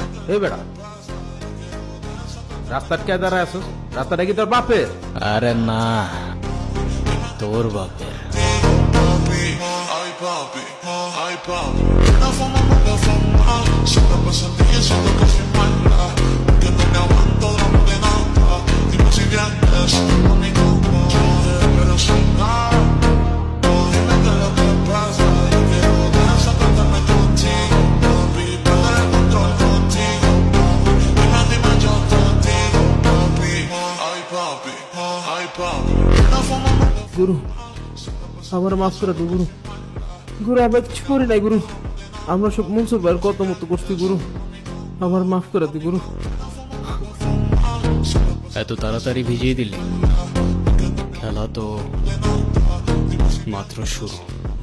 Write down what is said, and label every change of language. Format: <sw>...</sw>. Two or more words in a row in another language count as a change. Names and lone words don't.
<bn>এই বেড়া রাস্তার কে দাঁড়ায় আছো? রাস্তাটা কি তোর বাপের? আরে না, তোর বাপের।</bn> <es>Ay papi, ay papi. La fama, siempre presente y siento que soy mala. Que no me aguanto de nada. Dime si vienes a mi cama, pero sin nada. Dime qué es lo que pasa. Yo quiero desatarme contigo, papi. Perder el control contigo, papi. Dime, yo te digo, papi. Ay papi, ay papi. La fama.</es> <bn>গুরু আমার মাফ করে দে গুরু। গুরু আমরা কিছু করি নাই গুরু, আমরা সব মনসুর ভাইয়ের কত মতো করছি গুরু, আমার মাফ করে দে গুরু। এত তাড়াতাড়ি ভিজিয়ে দিলি? খেলা তো মাত্র শুরু।</bn>